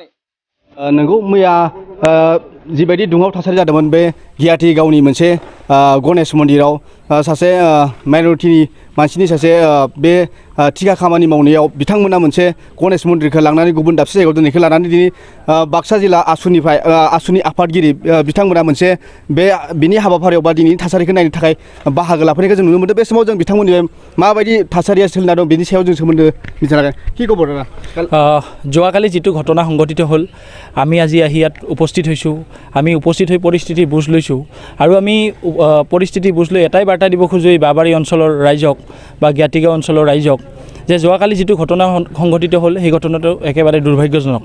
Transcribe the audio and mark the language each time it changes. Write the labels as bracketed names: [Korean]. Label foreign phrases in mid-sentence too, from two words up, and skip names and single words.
[Bodo] नंगौ मैया जिबायदि दुंहाव थासारि जादोंमोन बे गियाथि गावनि मोनसे गणेश मन्दिराव सासे माइनरिटिनि मानसिनि सासे बे थिखा खामानि मावनायाव बिथांमोना मोनसे गणेश मन्दिरखौ लांनानै गुबुन दाबसे जायगायाव दोननायखौ लानानै दिनै बाक्सा जिल्ला आसुनि आफादगिरि बिथांमोना मोनसे बिनि हाबाफारियाव बा दिनैनि थासारिखौ नायनो थाखाय बाहागो लाफैनायखौ जों नुनो मोनदों। बे समाव जों बिथांमोननि माबायदि थासारिया सोलिना दं बेनि सायाव जों सोमोन्दो मिथिनो लागोन। [Assamese] কি খবৰ দাদা? যোৱাকালি যিটো ঘটনা সংঘটিত হ'ল আমি আজি আহি ইয়াত উপস্থিত হৈছোঁ। আমি উপস্থিত হৈ পৰিস্থিতিৰ বুজ লৈছোঁ আৰু আমি পৰিস্থিতি বুজ লৈ এটাই বাৰ্তা দিব খোজোঁ এই বাবাৰী অঞ্চলৰ ৰাইজক বা জ্ঞাতিগাঁও অঞ্চলৰ ৰাইজক যে যোৱাকালি যিটো ঘটনা সংঘটিত হ'ল সেই ঘটনাটো একেবাৰে দুৰ্ভাগ্যজনক।